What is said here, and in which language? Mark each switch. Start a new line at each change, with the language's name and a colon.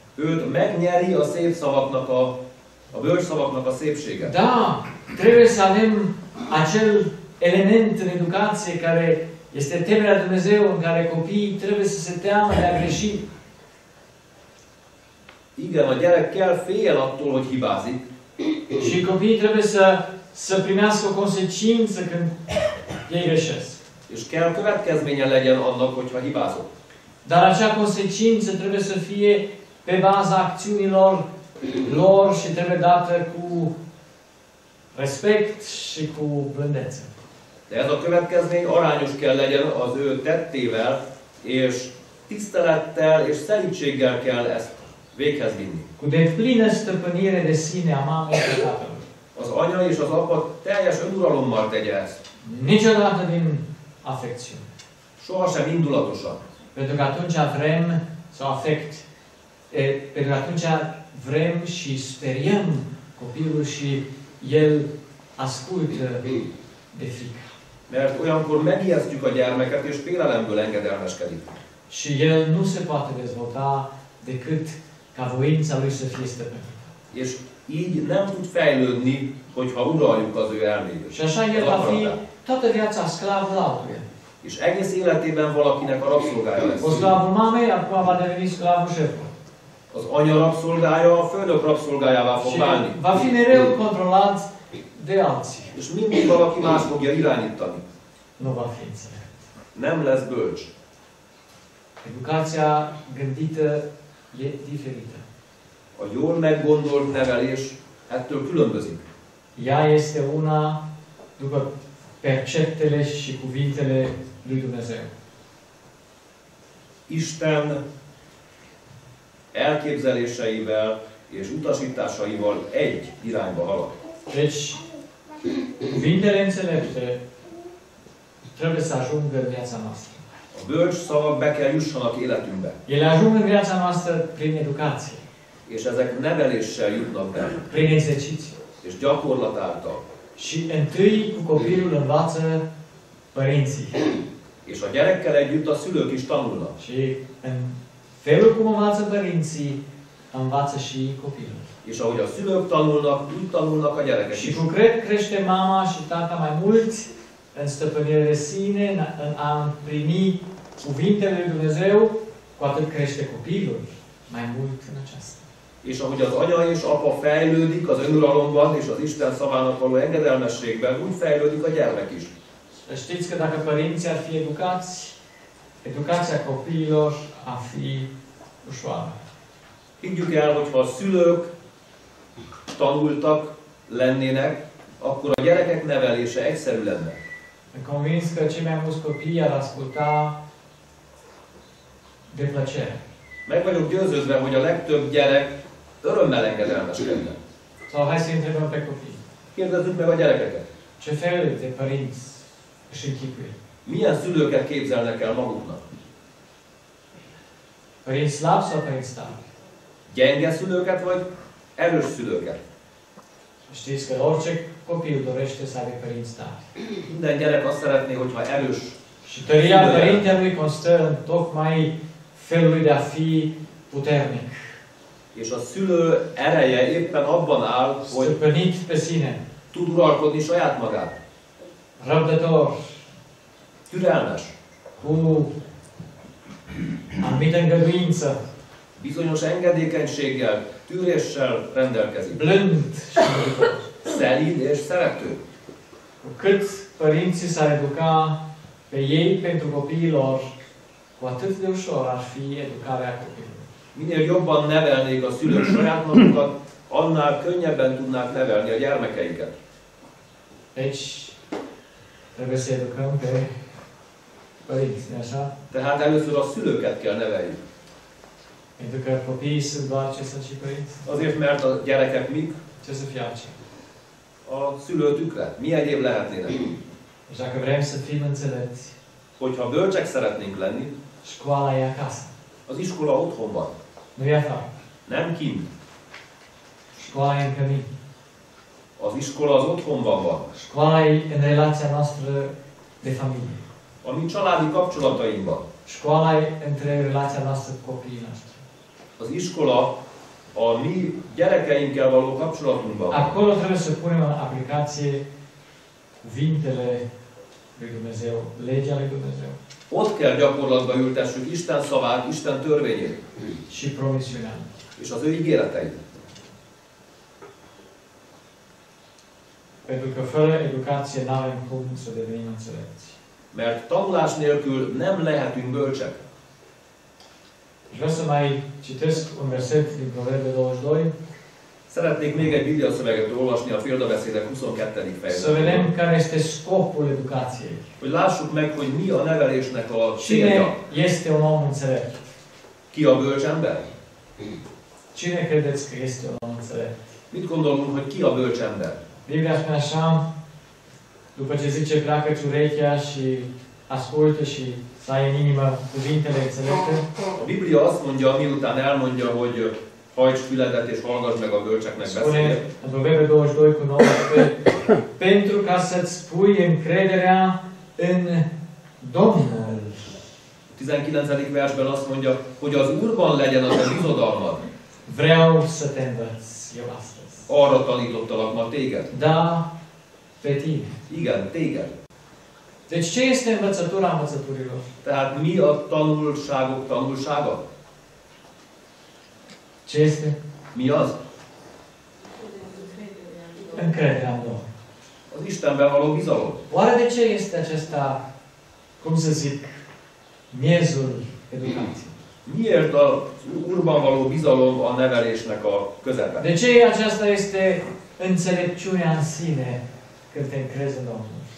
Hungarian: Őt megnyeri a szép szavaknak, a bölcs szavaknak a szépsége.
Romanian: Da, trebuie să avem acel element în educație care este temerea lui Dumnezeu, în care copiii trebuie să se teamă de a greși.
Hungarian: Igen, a gyerek kell fél attól, hogy hibázik,
Romanian: Și copiii trebuie să primească o consecință când ei greșesc.
Hungarian: És kell következménye legyen annak, hogyha hibázok.
Romanian: Dar acea consecință trebuie să fie pe baza acțiunilor lor și trebuie dată cu respect și cu blândețe.
Hungarian: De ez a következmény arányos kell legyen az ő tettével, és tisztelettel és szelídséggel kell ezt véghez vinni.
Romanian: Cu deplină stăpânire de sine a mamei și tatălui.
Hungarian: Az anya és az apa teljes önuralommal tegye ezt.
Romanian: Niciodată din afecțiune.
Hungarian: Sohasem indulatosan.
Romanian: Pentru că atunci vrem sau afect. Pentru că atunci vrem și speriem copilul și el ascultă de frică.
Hungarian: Mert olyankor megijesztjük a gyermeket, és félelemből engedelmeskedik.
Romanian: Și el nu se poate dezvolta decât ca voința lui să fie stăpânită.
Hungarian: És így nem tud fejlődni, hogyha uraljuk az ő elméjét.
Romanian: Și așa el va fi toată viața sclavul altuia.
Hungarian: És egész életében valakinek a rabszolgája lesz.
Romanian: O sclavul mamei, acum va deveni sclavul șefului.
Hungarian: Az anya rabszolgája a főnök rabszolgájává fog
Romanian: Și
Hungarian: válni.
Romanian: va fi mereu controlat de alții.
Hungarian: És mindig valaki más fogja irányítani.
Romanian: Nu va fi înțelept.
Hungarian: Nem lesz bölcs.
Romanian: Educația gândită e diferită.
Hungarian: A jól meggondolt nevelés ettől különbözik.
Romanian: Ea este una după perceptele și cuvintele lui Dumnezeu.
Hungarian: Isten elképzeléseivel és utasításaival egy irányba halad.
Romanian: Deci, cuvintele înțelepte trebuie să ajungă în viața noastră.
Hungarian: A bölcs szavak be kell jussanak életünkbe.
Romanian: Ele ajung în viața noastră prin educație,
Hungarian: És ezek neveléssel jutnak be.
Romanian: prin exercițiu.
Hungarian: És gyakorlat által.
Romanian: Și întâi cu copilul învață părinții.
Hungarian: És a gyerekkel együtt a szülők is tanulnak.
Romanian: Și în felul cum învață părinții, învață și copilul.
Hungarian: És ahogy a szülők tanulnak, úgy tanulnak a gyerekek
Romanian: Și
Hungarian: is.
Romanian: cu cât crește mama și tata mai mult în stăpânire de sine, în a primi cuvintele lui Dumnezeu, cu atât crește copilul mai mult în aceasta.
Hungarian: És ahogy az anya és apa fejlődik az önuralomban és az Isten szavának való engedelmességben, úgy fejlődik a gyermek is.
Romanian: Știți că dacă părinții ar fi educați, educația copiilor ar fi ușoară.
Hungarian: Higgyük el, hogy ha a szülők tanultak lennének, akkor a gyerekek nevelése egyszerű lenne.
Romanian: Sunt convins că cei mai mulți copii ar asculta de plăcere.
Hungarian: Meg vagyok győződve, hogy a legtöbb gyerek örömmel engedelmeskedne.
Romanian: Sau hai să întrebăm pe copii.
Hungarian: Kérdezzük meg a gyerekeket.
Romanian: Ce fel de părinți își închipuie?
Hungarian: Milyen szülőket képzelnek el maguknak?
Romanian: Părinți slabi sau părinți tari?
Hungarian: Gyenge szülőket vagy erős szülőket?
Romanian: Știți că orice copil dorește să aibă părinți tari.
Hungarian: Minden gyerek azt szeretné, hogyha erős.
Romanian: Și tăria părintelui constă în tocmai felul de a fi puternic.
Hungarian: És a szülő ereje éppen abban áll, hogy
Romanian: Stăpânit pe sine.
Hungarian: tud uralkodni saját magát.
Romanian: Răbdător.
Hungarian: Türelmes.
Romanian: Cu anumită îngăduință.
Hungarian: Bizonyos engedékenységgel, tűréssel rendelkezik.
Romanian: Blând și iubitor.
Hungarian: Szelíd és szerető.
Romanian: Cu cât părinții s-ar educa pe ei pentru copiilor, cu atât de ușor ar fi educarea copilului.
Hungarian: Minél jobban nevelnék a szülők saját magukat, annál könnyebben tudnák nevelni a gyermekeiket.
Romanian: Deci, trebuie să educăm pe părinți, nu așa?
Hungarian: Tehát először a szülőket kell neveljük.
Romanian: Pentru că copiii sunt doar ce sunt și părinți.
Hungarian: Azért, mert a gyerekek mik?
Romanian: Ce să fie altceva?
Hungarian: A szülő tükre. Mi egyéb lehetnének?
Romanian: Deci dacă vrem să fim înțelepți,
Hungarian: Hogyha bölcsek szeretnénk lenni,
Romanian: școala e acasă.
Hungarian: az iskola otthon van.
Romanian: Nu e afară.
Hungarian: Nem kint.
Romanian: Școala e în cămin.
Hungarian: Az iskola az otthonban van.
Romanian: Școala e în relația noastră de familie.
Hungarian: A mi családi kapcsolatainkban.
Romanian: Școala e între relația noastră cu copiii noștri.
Hungarian: Az iskola a mi gyerekeinkkel való kapcsolatunkban van.
Romanian: Acolo trebuie să punem în aplicație cuvintele lui Dumnezeu, legea lui Dumnezeu
Hungarian: Ott kell gyakorlatba ültessük Isten szavát, Isten törvényét
Romanian: și promisiunea.
Hungarian: és az ő ígéreteit.
Romanian: Pentru că fără educație n-avem cum să devenim înțelepți.
Hungarian: Mert tanulás nélkül nem lehetünk bölcsek.
Romanian: Și vreau să mai citesc un verset din Proverbe 22,
Hungarian: Szeretnék még egy Biblia szöveget olvasni a példabeszédek 22.
Romanian: să vedem
Hungarian: fejezetben.
Romanian: care este scopul educației.
Hungarian: Hogy lássuk meg, hogy mi a nevelésnek a
Romanian: Cine
Hungarian: célja.
Romanian: este un om înțelept?
Hungarian: Ki a bölcs ember?
Romanian: Cine credeți că este un om înțelept?
Hungarian: Mit gondolunk, hogy ki a bölcs ember?
Romanian: Biblia spune așa, după ce zice pleacă-ți urechea și ascultă și să ai în inimă cuvintele înțelepte,
Hungarian: A Biblia azt mondja, miután elmondja, hogy hajts füledet és hallgass meg a bölcseknek
Romanian: spune
Hungarian: beszédet.
Romanian: în Proverbe 22 cu 19, pentru ca să-ți pui încrederea în Domnul.
Hungarian: 19. versben azt mondja, hogy az Úrban legyen a te bizodalmad.
Romanian: Vreau să te învăț eu astăzi.
Hungarian: Arra tanítottalak ma téged.
Romanian: Da, pe tine.
Hungarian: Igen, téged.
Romanian: Deci ce este învățătura învățăturilor?
Hungarian: Tehát mi a tanulságok tanulsága?
Romanian: Ce este?
Hungarian: Mi az?
Romanian: Încrederea în Domnul.
Hungarian: Az Istenben való bizalom.
Romanian: Oare de ce este acesta, cum să zic, miezul educației?
Hungarian: Miért az Úrban való bizalom a nevelésnek a közepe?
Romanian: De ce aceasta este înțelepciunea în sine când te încrezi în Domnul?